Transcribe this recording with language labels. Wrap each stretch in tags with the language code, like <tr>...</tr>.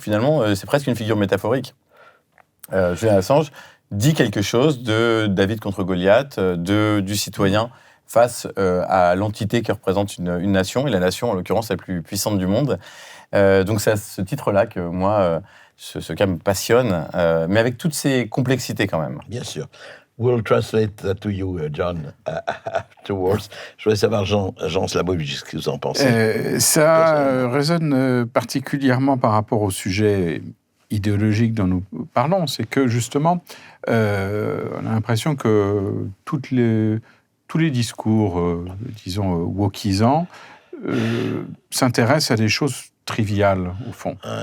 <fr>Finalement, c'est presque une figure métaphorique. Julian Assange dit quelque chose de David contre Goliath, du citoyen face à l'entité que représente une nation, et la nation, en l'occurrence, la plus puissante du monde. Donc c'est à ce titre-là que moi, ce cas me passionne, mais avec toutes ces complexités quand même. Bien sûr.</fr> <en>We'll translate that to you, John, afterwards.</en> <fr>Je voudrais savoir, Jean Slabovitch, ce que vous en pensez. Ça résonne particulièrement par rapport au sujet idéologique dont nous parlons. C'est que, justement, on a l'impression que tous les discours, disons, wokisants, s'intéressent à des choses triviales, au fond.</fr>